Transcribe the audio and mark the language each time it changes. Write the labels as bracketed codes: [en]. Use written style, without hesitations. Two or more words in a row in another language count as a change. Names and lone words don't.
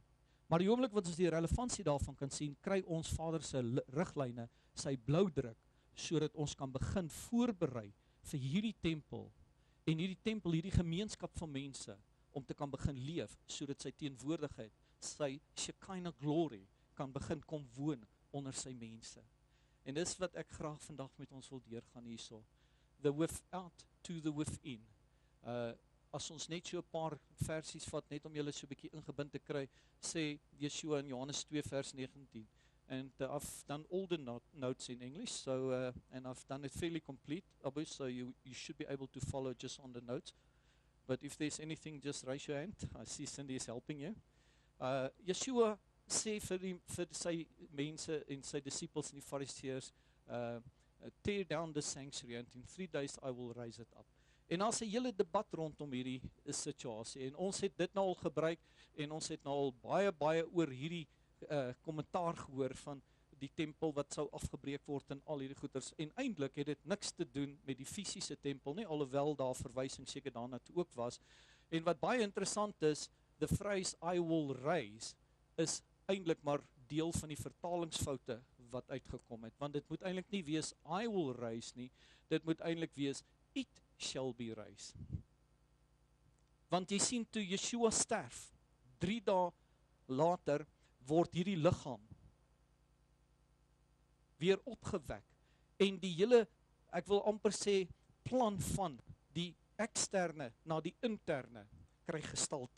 [af] Maar die oomblik wat ons die relevantie daarvan kan sien, kry ons Vader se riglyne, sy bloudruk, sodat ons kan begin voorberei vir hierdie tempel, en hierdie gemeenskap van mense, om te kan begin leef, sodat sy teenwoordigheid, sy Shekinah glory, kan begin kom woon onder sy mense. En dis wat ek graag vandag met ons wil deurgaan hierso. [en] The without to the within. [af] As ons net so 'n paar versies vat, net om julle so 'n bietjie ingebind te kry, sê Yeshua in Johannes 2 vers 19. [en] And I've done all the notes in English, so and I've done it fairly complete, obviously, so you should be able to follow just on the notes. But if there's anything, just raise your hand. I see Cindy is helping you. [af] Yeshua sê vir sy mense en sy disippels en die fariseërs, [en] tear down the sanctuary and in 3 days I will raise it up. [af] En daar's 'n hele debat rondom hierdie situasie, en ons het dit nou al gebruik, en ons het nou al baie oor hierdie kommentaar gehoor van, die tempel wat sou afgebreek word en al hierdie goeders. En eintlik het dit niks te doen met die fisiese tempel nie, alhoewel daar verwysing seker daarna toe ook was. En wat baie interessant is, [en] the phrase I will raise [af] is eintlik maar deel van die vertalingsfoute wat uitgekom het, want dit moet eintlik nie wees [en] I will raise [af] nie, dit moet eintlik wees [en] it shall be raised. [af] Want jy sien toe Yeshua sterf, 3 dae later word hierdie liggaam weer opgewek en die hele, ek wil amper sê, plan van die eksterne na die interne kry gestalte.